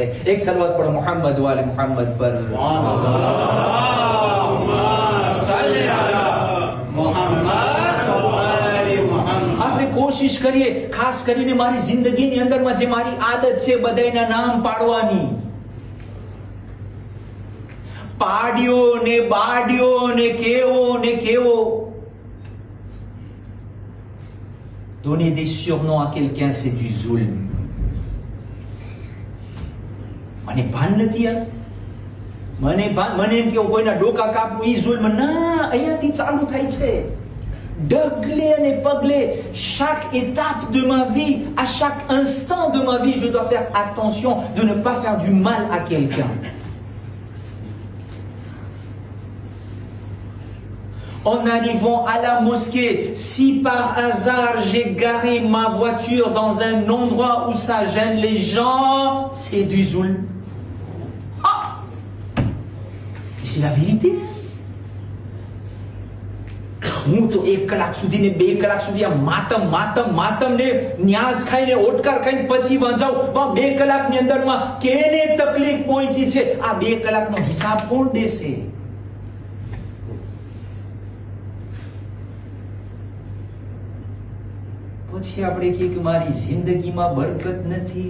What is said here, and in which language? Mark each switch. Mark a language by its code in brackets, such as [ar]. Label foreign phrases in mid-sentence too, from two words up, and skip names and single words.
[gu] એક સલવાત પડો મોહમ્મદ વાલે મોહમ્મદ પર. આપણે કોશિશ કરીએ, ખાસ કરીને મારી જિંદગીની અંદરમાં જે મારી આદત છે બધાના નામ પાડવાની. પાડ્યો ને બાડ્યો ને કેવો ને કેવો. [fr] Donner des surnoms à quelqu'un, c'est du zulm. [gu] મને ભાન નથી યાર, મને એમ કે કોઈના ડોકા કાપવું ઈ zulm ના, અહીંયાથી ચાલુ થાય છે. ડગલે અને પગલે, [fr] chaque étape de ma vie, à chaque instant de ma vie, je dois faire attention de ne pas faire du mal à quelqu'un. En arrivant à la mosquée, si par hasard j'ai garé ma voiture dans un endroit où ça gêne les gens, c'est du zulm. Ah! C'est la vérité. [gu] હું તો 1 કલાક સુધી ને 2 કલાક સુધી આ માતમ ને ન્યાઝ ખાઈને ઓટકાર ખાઈને પછી વાંચાવ. 2 કલાકની અંદરમાં કેને તકલીફ પહોંચી છે, આ 2 કલાકનો હિસાબ કોણ દેશે? પછી આપણે કહીએ કે મારી જિંદગીમાં બરકત નથી.